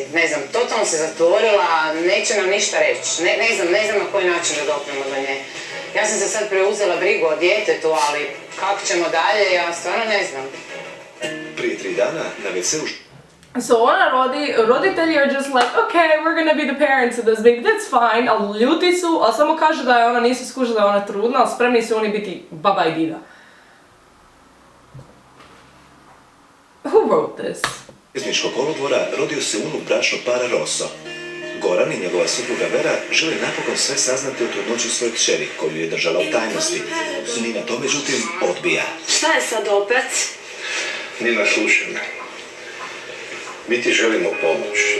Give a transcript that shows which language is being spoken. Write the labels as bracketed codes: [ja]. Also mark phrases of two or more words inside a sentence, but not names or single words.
[hr] Ne znam, totalno se zatvorila, neće nam ništa reći. Ne znam na koji način da dopremo do nje. Ja sam se sad preuzela brigu o djetetu, ali kako ćemo dalje, ja stvarno ne znam. Prije 3 dana na WC-u... [en] So [hr] ona roditelji [en] are just like, okay, we're gonna be the parents of this baby, that's fine, [hr] ali ljuti su, ali samo kažu da je ona, nisu skužili da je ona trudna, ali spremni su oni biti baba i dida. [en] Who wrote this? [hr] Željezničkog kolodvora rodio se unuk bračnog para Rosso. Goran i njegova supruga Vera žele napokon sve saznati o trudnoći svoje kćeri, koju je držala u tajnosti. Nina to međutim odbija. Šta je sad opet? Nina, slušaj me. Mi ti želimo pomoći.